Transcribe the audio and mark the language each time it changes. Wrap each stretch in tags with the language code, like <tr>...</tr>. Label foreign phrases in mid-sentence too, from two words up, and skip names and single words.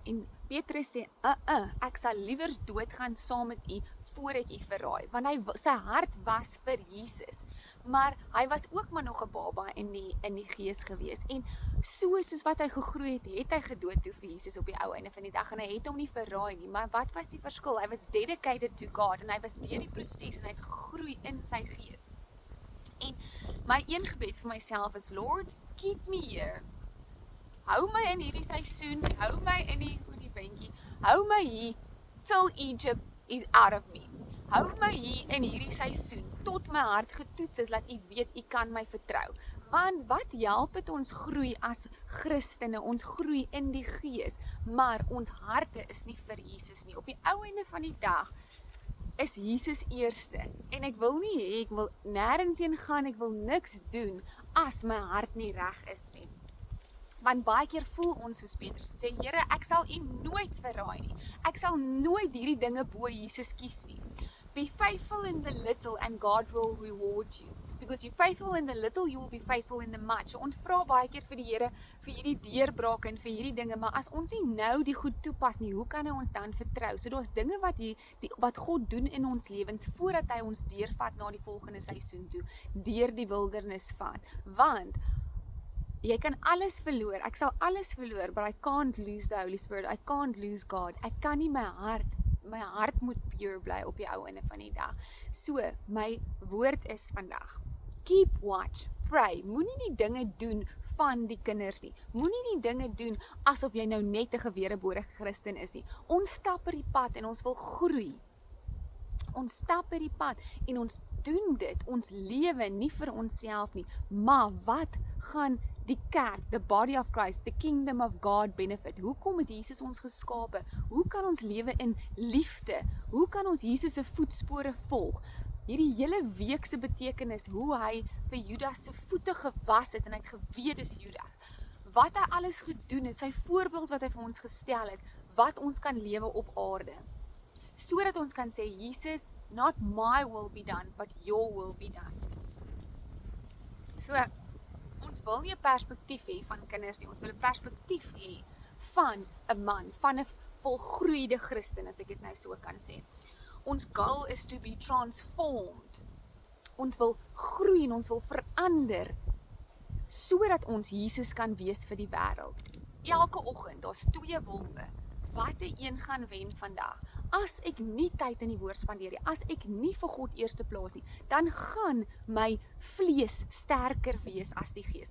<af>En Petrus sê, ek sal liewer doodgaan saam met U voor ek U verraai. Want sy hart was vir Jesus. Maar hy was ook maar nog 'n baba in die gees gewees. En soos wat hy gegroei het hy gedood toe vir Jesus op die ou einde van die dag. En hy het hom nie verraai nie. Maar wat was die verskil? Hy was</af> <en>dedicated to God,</en> <af>en hy was deur die proses, en hy het gegroei in sy gees. En my een gebed vir myself is,</af> <en>Lord, keep me here.</en> <af>Hou my in hierdie seisoen, hou my in die bandjie, hou my hier</af> <en>till Egypt is out of me.</en> <af>Hou my hier in hierdie seisoen, tot my hart getoets is, dat U weet U kan my vertrou. Want wat help het ons groei as Christene, ons groei in die gees, maar ons harte is nie vir Jesus nie. Op die ou einde van die dag is Jesus eerste, en ek wil nie hê, ek wil nêrens heen gaan, ek wil niks doen, as my hart nie reg is nie. Want baie keer voel ons soos Petrus en sê, Here, ek sal U nooit verraai nie. Ek sal nooit hierdie dinge bo Jesus kies nie.</af> <en>Be faithful in the little and God will reward you. Because you're faithful in the little, you will be faithful in the much.</en> <af>So ons vra baie keer vir die Here vir hierdie deurbraak en vir hierdie dinge, maar as ons nie nou die goed toepas nie, hoe kan hy ons dan vertrou? So daar's dinge wat God doen in ons lewens voordat hy ons deurvat na die volgende seisoen toe, deur die wildernis vat. Want Jy kan alles verloor, ek sal alles verloor,</af> <en>but I can't lose the Holy Spirit, I can't lose God.</en> <af>Ek kan nie my hart moet pure bly op die ou einde van die dag. So, my woord is vandag,</af> <en>keep watch, pray,</en> <af>moenie die dinge doen van die kinders nie, moenie die dinge doen asof jy nou net 'n gewerebore Christen is nie. Ons stap op die pad en ons wil groei. Ons stap op die pad en ons doen dit, ons lewe nie vir onsself nie, maar wat gaan die kerk,</af> <en>the body of Christ, the kingdom of God benefit?</en> <af>Hoekom het Jesus ons geskape? Hoe kan ons lewe in liefde? Hoe kan ons Jesus se voetspore volg? Hierdie hele week se betekenis, hoe hy vir Judas se voete gewas het en hy het geweet dis Judas. Wat hy alles gedoen het, sy voorbeeld wat hy vir ons gestel het, wat ons kan lewe op aarde. Sodat ons kan sê, Jesus,</af> <en>not my will be done, but your will be done.</en> <af>So, ons wil nie 'n perspektief hê van kinders nie, ons wil 'n perspektief hê van 'n man, van 'n volgroeide Christen, as ek dit nou so kan sê.</af> <en>Ons goal is to be transformed.</en> <af>Ons wil groei en ons wil verander, sodat ons Jesus kan wees vir die wêreld. Elke oggend, daar's 2 wolwe. Watter een gaan wen vandag? As ek nie tyd in die woord spandeer nie, as ek nie vir God eerste plaas nie, dan gaan my vlees sterker wees as die gees.</af>